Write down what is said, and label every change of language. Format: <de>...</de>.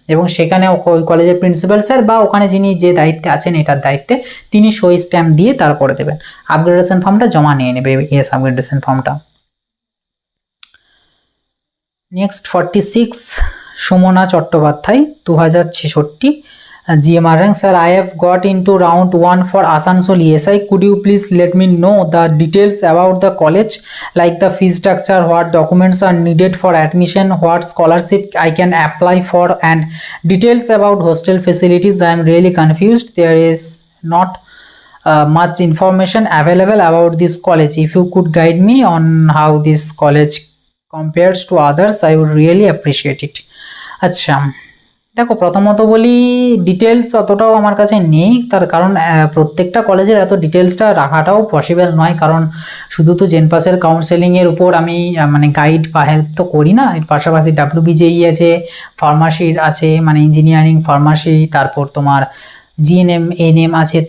<bn>এবং সেখানে ওই কলেজের প্রিন্সিপাল স্যার বা ওখানে যিনি যে দায়িত্বে আছেন এটার দায়িত্বে, তিনি সই স্ট্যাম্প দিয়ে তারপরে দেবেন। আপগ্রেডেশন ফর্মটা জমা নিয়ে নেবে, এস আপগ্রেডেশন ফর্মটা। Next 46 Sumana Chattopadhyay, 2066 GMR rank.</bn> <en>Sir, I have got into round 1 for Asansol ESI. Could you please let me know the details about the college, like the fee structure, what documents are needed for admission, what scholarship I can apply for, and details about hostel facilities? I am really confused. There is not much information available about this college. If you could guide me on how this college compares to others, I would really appreciate it.</en> <bn>আচ্ছা, দেখো প্রথমত বলি details অতটাও আমার কাছে নেই, তার কারণ প্রত্যেকটা কলেজের এত ডিটেলসটা রাখাটাও পসিবল নয়, কারণ শুধু তো জেনপাসের কাউন্সেলিংয়ের উপর আমি মানে গাইড বা হেল্প তো করি না, এর পাশাপাশি WBJE আছে, ফার্মাসির আছে মানে ইঞ্জিনিয়ারিং ফার্মাসি, তারপর তোমার GNM NM আছে।</bn>